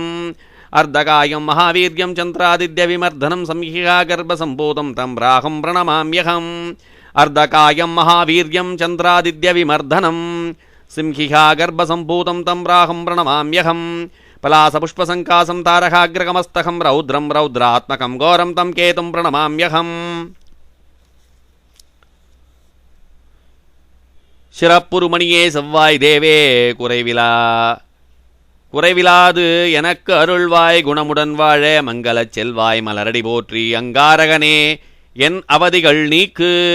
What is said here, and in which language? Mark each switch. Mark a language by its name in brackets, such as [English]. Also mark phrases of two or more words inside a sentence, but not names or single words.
[Sanskrit] अर्धकायं महावीर्यं चन्द्रादित्यविमर्दनं संहिकागर्भसम्भूतं तं राहुं प्रणमाम्यहम्। अर्धकायं महावीर्यं चन्द्रादित्यविमर्दनं सिंहिकागर्भसम्भूतं तं राहुं प्रणमाम्यहम्। पलासपुष्पसङ्कासं तारकाग्रगमस्तकं रौद्रं रौद्रात्मकं घोरं तं केतुं प्रणमाम्यहम्। [Tamil] சிறப்புருமணியே செவ்வாய் தேவே குறைவிலாது எனக்கு அருள்வாய் குணமுடன் வாழ மங்களச் செல்வாய் மலரடி போற்றி அங்காரகனே என் அவதிகள் நீக்கு.